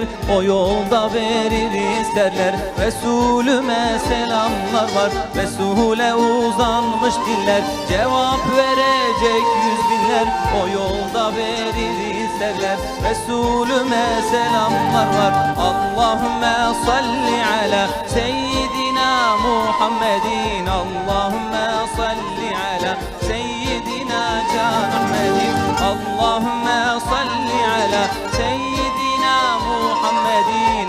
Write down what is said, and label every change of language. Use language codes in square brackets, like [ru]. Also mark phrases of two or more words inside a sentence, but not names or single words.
[tr] O yolda verir isterler, Resulüme selamlar var. Resul'e uzanmış diller, cevap verecek yüz binler. O yolda verir isterler, Resulüme selamlar var. [ar] اللهم صل على سيدنا محمد. اللهم صل على سيدنا Can Ahmedin. اللهم صل على سيدنا محمد.